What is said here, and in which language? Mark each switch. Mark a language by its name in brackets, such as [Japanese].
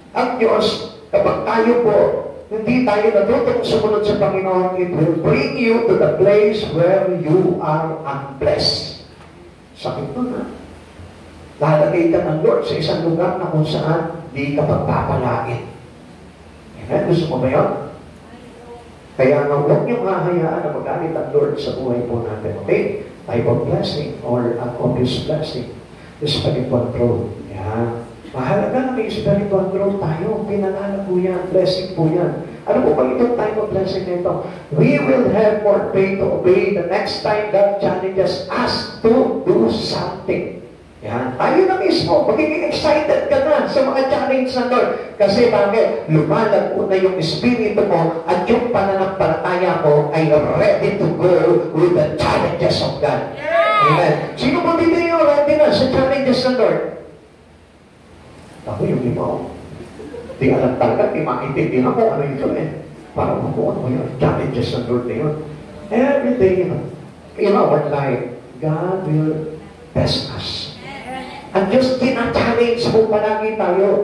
[Filipino] Ang Diyos, kapag tayo po, hindi tayo natutong sumunod sa Panginoon, [English] it will bring you to the place where you are unblessed. [Filipino] Sakit nun, ha? Lalagay ka ng Lord sa isang lugar na kung saan di ka pagpapalain. Amen? Gusto mo ba yun? Kaya nga, huwag niyong hahayaan na magalit ang Lord sa buhay po natin. Okay? [English] Type of blessing or an obvious blessing. [Filipino] Spiritual growth. Yan. Mahalaga na may spiritual growth tayo. Pinangalan po yan. Blessing po yan. Ano po ba itong time of blessing na ito? [English] We will have more faith to obey the next time God challenges us to do something. [Filipino] Yan. Tayo na mismo. Magiging excited ka na sa mga challenge ng Lord. Kasi bakit? Lumalago na yung espiritu mo at yung pananampalataya mo ay [English] ready to go with the challenges of God. [Filipino] Amen. Sino po dito yung ready na sa challenges ng Lord? Ako yung iba. Di alam talaga, di maintindihan ko ano ito eh. Para makuha mo yung challenges ng Lord na yun. [English] Every day, in our life, God will test us. [Filipino] Ang Diyos tina-challenge mo palagi tayo.